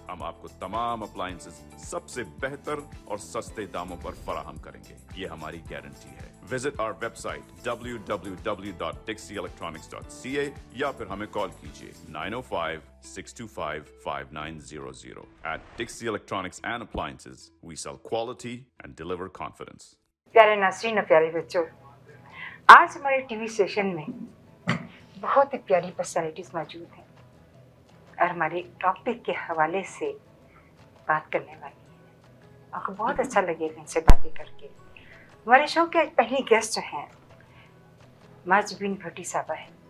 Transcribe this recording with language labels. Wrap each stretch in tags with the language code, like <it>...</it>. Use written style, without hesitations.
<hi>हम आपको तमाम अप्लायंसेस सबसे बेहतर और सस्ते दामों पर फराहम करेंगे, ये हमारी गारंटी है।</hi> <en>visit our website</en> <hi>www.dixieelectronics.ca या फिर हमें कॉल कीजिए 905-625-5900.</hi> <en>At Dixie Electronics and Appliances, we sell quality and deliver confidence.</en> <hi>प्यारे नाज़रीन और प्यारे बच्चों, आज हमारे टीवी स्टेशन में बहुत ही प्यारी पर्सनैलिटीज़ मौजूद हैं और हमारे टॉपिक के हवाले से बात करने वाली हैं। आपको बहुत अच्छा लगेगा इनसे बातें करके। हमारे शो के पहली गेस्ट जो हैं माजबीन भट्टी साहबा है।</hi>